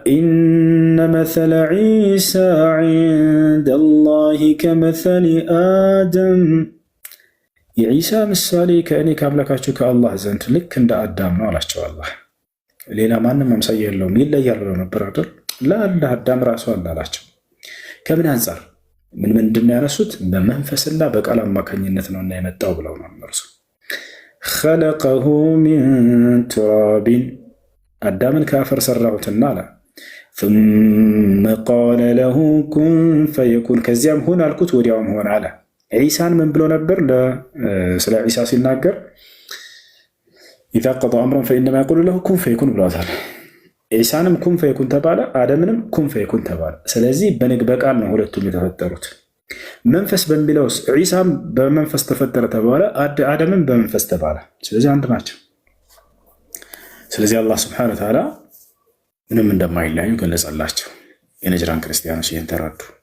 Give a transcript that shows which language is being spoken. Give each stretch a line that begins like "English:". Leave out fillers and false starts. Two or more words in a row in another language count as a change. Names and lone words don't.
Arabic: إن مثل عيسى عند الله كمثل آدم
Amharic: የዒሳ ምሳሌ ከእኔ ከአምላካችሁ ከአላህ ዘንድ ልክ እንደ አዳም ነው አላቸው። አላህ ሌላ ማንም አምሳያ የለውም ይለያል ብለው ነበር አይደል? ለአላህ አዳም ራሱ አለ አላቸው። ከምን አንጻር ምንድን ያነሱት? በመንፈስና በቃል አማካኝነት ነውና የመጣው ብለው ነው እነርሱ።
Arabic: خلقه من تراب
Amharic: አዳምን ከአፈር ሰራሁትና አለ።
Arabic: ثم قال له كن فيكون
Amharic: ከዚያም ሁን አልኩት ወዲያውም ሆነ አለ። ዒሳን ምን ብሎ ነበር? ስለ ዒሳ ሲናገር
Arabic: إذا قضى أمرا فإنما يقول له كن فيكون
Amharic: ብሏታል። ዒሳንም
Arabic: كن فيكون
Amharic: ተባለ፣ አደምንም
Arabic: كن فيكون
Amharic: ተባለ። ስለዚህ በቃል ነው ሁለቱም የተፈጠሩት። መንፈስ በሚለውስ ዒሳም በመንፈስ ተፈጠረ ተባለ፣ አደምም በመንፈስ ተባለ። ስለዚህ አንድ ናቸው። ስለዚህ አላህ
Arabic: سبحانه وتعالى
Amharic: ምንም እንደማይለያዩ ገለጸላቸው። የነጅራን ክርስቲያኖች ይህን ተረዱ።